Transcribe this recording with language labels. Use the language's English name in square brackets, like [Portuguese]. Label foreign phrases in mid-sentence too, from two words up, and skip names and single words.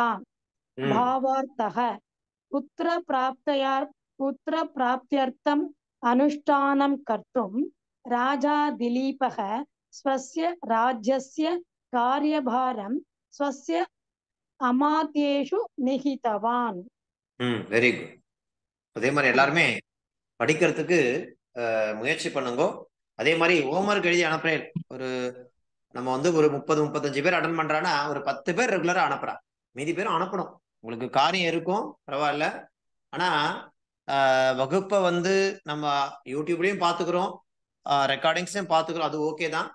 [Sanskrit] भावार्थः पुत्रप्राप्त्यर्थम् अनुष्ठानं कर्तुं राजा दिलीपः स्वस्य राज्यस्य कार्यभारं स्वस्य अमात्येषु निहितवान्. [English] very good. [Tamil] அதே மாதிரி எல்லாருமே படிக்கிறதுக்கு முயற்சி பண்ணுங்க. அதே மாதிரி ஹோம்ஒர்க் எழுதி அனுப்புறேன். நம்ம வந்து ஒரு 30-35 பேர் அட்டன் பண்றான்னா ஒரு 10 பேர் ரெகுலரா அனுப்புறான். மீதி பேரும் அனுப்பணும். உங்களுக்கு காரியம் இருக்கும் பரவாயில்ல. ஆனா வகுப்பை வந்து நம்ம யூடியூப்லயும் பாத்துக்கிறோம், ரெக்கார்டிங்ஸையும் பாத்துக்கிறோம், அது ஓகே தான்.